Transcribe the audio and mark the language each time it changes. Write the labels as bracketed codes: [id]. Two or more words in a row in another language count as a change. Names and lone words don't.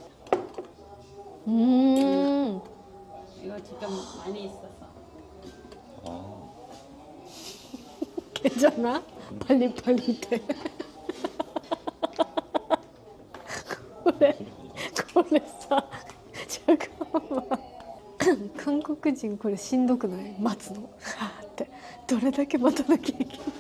[ko] 이거 지금 많이 있어서. 아. 괜찮아? 빨리 돼. [ja] これさ、잠깐만. 한국 人これしんどくない？待つの。ってどれだけ待たなきゃいけない。